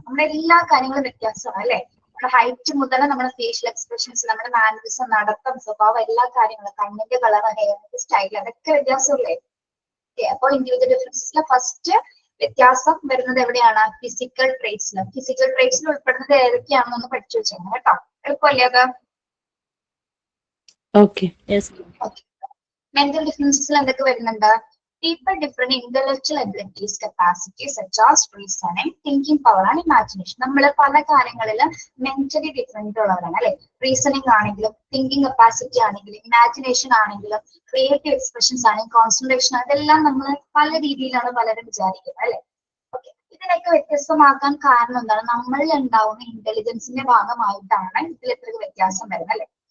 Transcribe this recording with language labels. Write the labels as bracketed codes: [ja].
[ml] നമ്മുടെ എല്ലാ കാര്യങ്ങളും വ്യത്യാസമാണ് അല്ലെ. നമ്മുടെ ഹൈറ്റ് മുതൽ നമ്മുടെ ഫേഷ്യൽ എക്സ്പ്രഷൻസ്, നമ്മുടെ മാനറിസം, നടത്തം, സ്വഭാവം, എല്ലാ കാര്യങ്ങളും, കണ്ണിന്റെ കളർ, ഹെയറിന്റെ സ്റ്റൈൽ, അതൊക്കെ വ്യത്യാസമല്ലേ. അപ്പോൾ ഇൻഡിവിജ്വൽ ഡിഫറൻസസിലെ ഫസ്റ്റ് വ്യത്യാസം വരുന്നത് എവിടെയാണ്? ഫിസിക്കൽ ട്രേറ്റ്സിൽ. ഫിസിക്കൽ ട്രേറ്റ്സിൽ ഉൾപ്പെടുന്നത് ഏതൊക്കെയാണെന്നൊന്ന് പഠിച്ചു വെച്ചേക്കണം കേട്ടോ. എളുപ്പമല്ലേ അത്? ഓക്കെ. മെന്റൽ ഡിഫറൻസസിൽ എന്തൊക്കെ വരുന്നുണ്ട്? [en] People different intellectual abilities, capacities such as reasoning, thinking power and imagination. [ml] നമ്മൾ പല കാര്യങ്ങളിൽ മെന്റലി ഡിഫറെന്റ് ഉള്ളവരാണ് അല്ലെ. റീസണിങ് ആണെങ്കിലും, തിങ്കിങ് കപ്പാസിറ്റി ആണെങ്കിലും, ഇമാജിനേഷൻ ആണെങ്കിലും, ക്രിയേറ്റീവ് എക്സ്പ്രഷൻസ് ആണെങ്കിലും, കോൺസെൻട്രേഷൻ, അതെല്ലാം നമ്മൾ പല രീതിയിലാണ് പലരും വിചാരിക്കുന്നത് അല്ലെ. ഓക്കെ, ഇതിനൊക്കെ വ്യത്യസ്തമാക്കാൻ കാരണം എന്താണ്? നമ്മളിൽ ഉണ്ടാവുന്ന ഇന്റലിജൻസിന്റെ ഭാഗമായിട്ടാണ് ഇതിൽ എത്ര വ്യത്യാസം വരുന്നത് അല്ലെ.